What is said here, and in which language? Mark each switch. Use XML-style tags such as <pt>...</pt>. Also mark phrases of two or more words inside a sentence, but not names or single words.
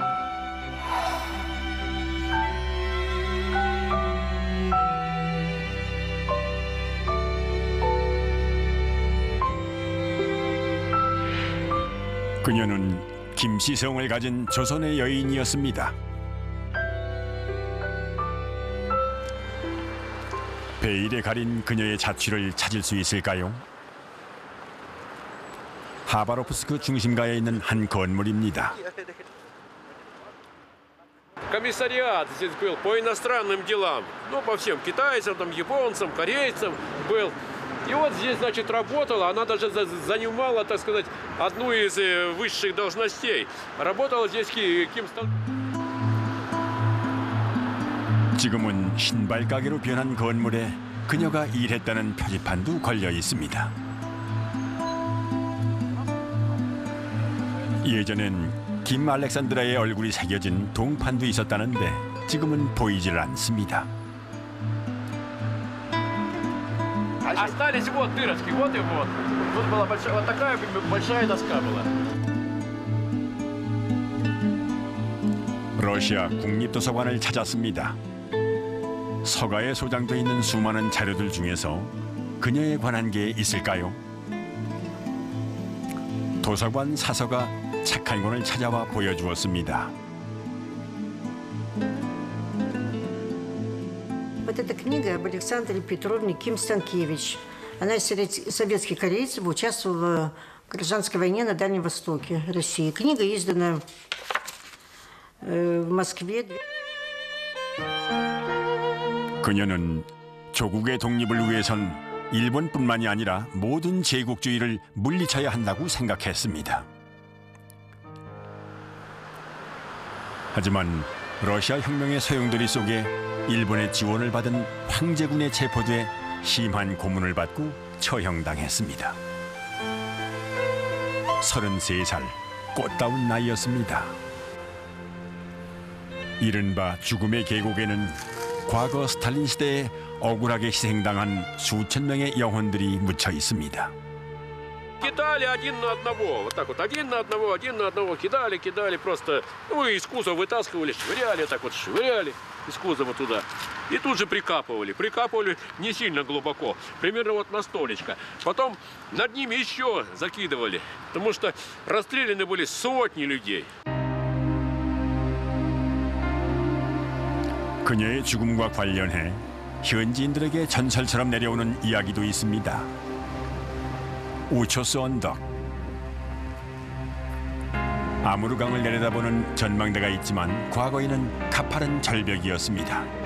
<ko>그녀는 김시성을 가진 조선의 여인이었습니다. 베일에 가린 그녀의 자취를 찾을 수 있을까요? 하바롭스크 중심가에 있는 한 건물입니다.</ko> <ru>Комиссариат здесь был по иностранным делам. Ну, по всем китайцам, там, японцам, корейцам был. И вот здесь, значит, работала. Она даже занимала, так сказать, одну из высших должностей. Работала здесь Ким Стал.</ru> <ko>지금은 신발 가게로 변한 건물에 그녀가 일했다는 표지판도 걸려 있습니다. 예전엔 김 알렉산드라의 얼굴이 새겨진 동판도 있었다는데 지금은 보이질 않습니다.</ko> <ru>Остались вот дырочки, вот и вот. Вот была большая, вот такая большая доска была.</ru> <ko>러시아 국립도서관을 찾았습니다. 서가에 소장돼 있는 수많은 자료들 중에서 그녀에 관한 게 있을까요? 도서관 사서가 책 한 권을 찾아와 보여주었습니다.</ko> <ru>Вот эта книга об Александре Петровне Ким Станкевич. Она из советских корейцев, участвовала в гражданской войне на Дальнем Востоке России. Книга издана в Москве.</ru> <ko>그녀는 조국의 독립을 위해선 일본뿐만이 아니라 모든 제국주의를 물리쳐야 한다고 생각했습니다. 하지만 러시아 혁명의 소용돌이 속에 일본의 지원을 받은 황제군에 체포돼 심한 고문을 받고 처형당했습니다. 33살, 꽃다운 나이였습니다. 이른바 죽음의 계곡에는 과거 스탈린 시대에 억울하게 희생당한 수천 명의 영혼들이 묻혀 있습니다.</ko> <ru>Кидали один на одного, вот так вот, один на одного, кидали просто, ну, из кузова вытаскивали, швыряли, так вот швыряли из кузова туда. И тут же прикапывали не сильно глубоко, примерно вот на столечко. Потом над ними еще закидывали, потому что расстреляны были сотни людей.</ru> <ko>그녀의 죽음과 관련해 현지인들에게 전설처럼 내려오는 이야기도 있습니다. 우초스 언덕. 아무르강을 내려다보는 전망대가 있지만 과거에는 가파른 절벽이었습니다.</ko>